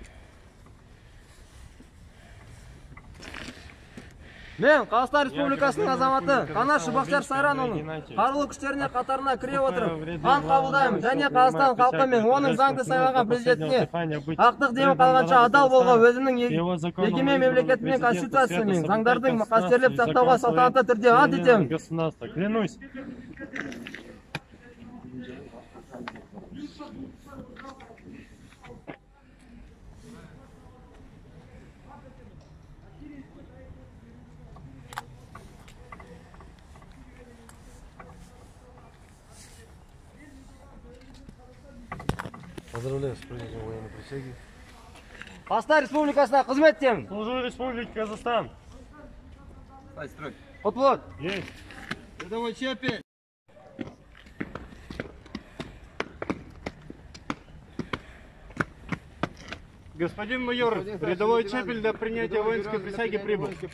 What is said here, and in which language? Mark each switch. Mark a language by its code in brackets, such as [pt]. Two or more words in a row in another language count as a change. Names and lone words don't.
[kk] Мен Қазақстан Республикасының азаматы Қанашы Бақтияр Сайранұлының қарулы күштеріне қатарына кіре отырып ант қабылдаймын және Қазақстан халқы мен оның заңды сайланған президентіне ақтық демі қалғанша адал болуға, өзімнің егемен мемлекетінің конституциясы мен заңдардың қастерлеп сақтауға салтанатты түрде ант етемін. [ru] Клянусь. Поздравляю с принятием военной присяги. [kk] Қазақстан Республикасына қызмет етемін. [ru] Служу Республике Казахстан. Строй. Отвод. Есть. Рядовой Чепель. Господин майор, рядовой Чепель для принятия воинской присяги прибыл.